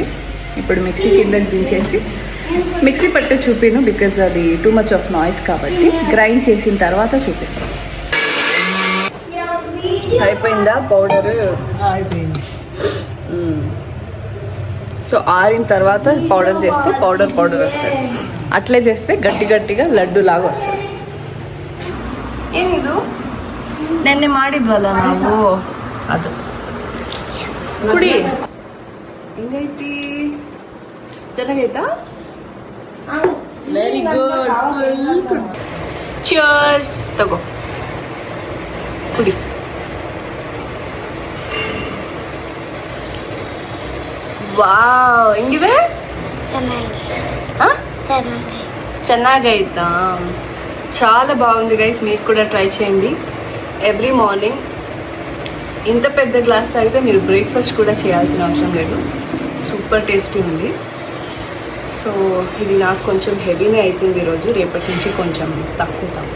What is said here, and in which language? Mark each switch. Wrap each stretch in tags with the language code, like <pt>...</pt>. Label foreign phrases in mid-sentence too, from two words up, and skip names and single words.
<te>ఇప్పుడు మిక్సీ కిందకి దించేసి మిక్సీ పట్టే చూపిను, బికాజ్ అది</te> <en>too much of noise</en> <te>కాబట్టి గ్రైండ్ చేసిన తర్వాత చూపిస్తాను. అయిపోయిందా పౌడర్? అయిపోయింది. సో ఆరిన తర్వాత పౌడర్ చేస్తే పౌడర్ వస్తుంది. అట్లే చేస్తే గట్టి గట్టిగా ಲಡ್ಡು లాగా వస్తుంది.</te> <kn>ಏನಿದು ನೆನ್ನೆ ಮಾಡಿದ್ವಲ್ಲ ನಾವು ಅದು ಕುಡಿ. ಹೆಂಗೈತಿ? ಚೆನ್ನಾಗೈತಾ?</kn> <en>very good. full good.</en> <kn>ಚಿಯರ್ಸ್. ತಗೋ ಕುಡಿ. ವಾವ್, ಹೆಂಗಿದೆ? ಚೆನ್ನಾಗೈತಾ?</kn> <te>చాలా బాగుంది గైస్, మీరు కూడా ట్రై చేయండి.</te> <en>every morning</en> <te>ఇంత పెద్ద గ్లాస్ తాగితే మీరు బ్రేక్ఫాస్ట్ కూడా చేయాల్సిన అవసరం లేదు.</te> <en>super tasty</en> <te>ఉంది. సో ఇది నాకు కొంచెం హెవీనే అవుతుంది ఈరోజు, రేపటి నుంచి కొంచెం తక్కువ తాగుతాం.</te>